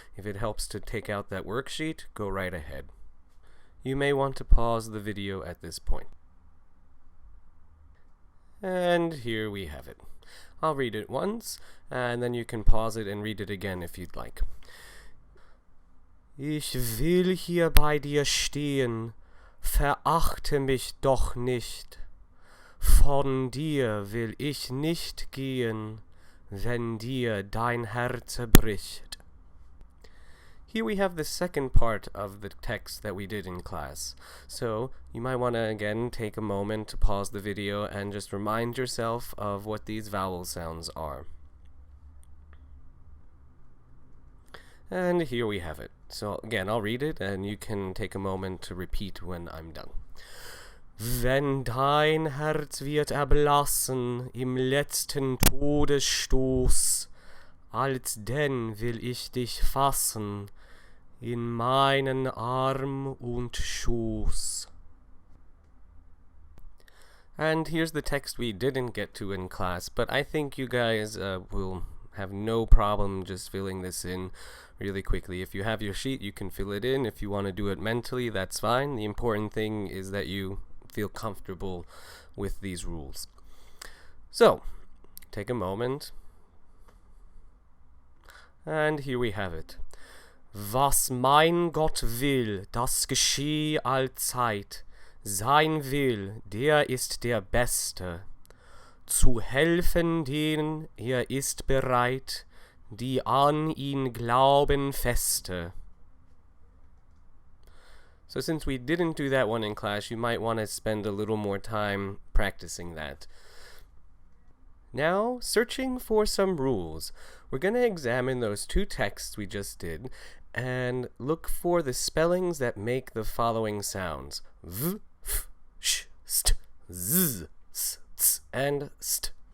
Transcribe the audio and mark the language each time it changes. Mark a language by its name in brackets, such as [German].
[English] If it helps to take out that worksheet, go right ahead. You may want to pause the video at this point. And here we have it. I'll read it once, and then you can pause it and read it again if you'd like. [German] Ich will hier bei dir stehen, verachte mich doch nicht. Von dir will ich nicht gehen, wenn dir dein Herz bricht. [English] Here we have the second part of the text that we did in class. So you might want to again take a moment to pause the video and just remind yourself of what these vowel sounds are. And here we have it. So again, I'll read it and you can take a moment to repeat when I'm done. [German] Wenn dein Herz wird erblassen im letzten Todesstoß, alsdenn will ich dich fassen in meinen Arm und Schoß. [English] And here's the text we didn't get to in class, but I think you guys will have no problem just filling this in really quickly. If you have your sheet, you can fill it in. If you want to do it mentally, that's fine. The important thing is that you feel comfortable with these rules. So, take a moment. And here we have it. [German] Was mein Gott will, das gescheh allzeit. Sein Will, der ist der Beste. Zu helfen denen ist bereit, die an ihn glauben feste. [English] So since we didn't do that one in class, you might want to spend a little more time practicing that. Now, searching for some rules. We're going to examine those two texts we just did and look for the spellings that make the following sounds: v, f, sh, st, z, s, ts, and st.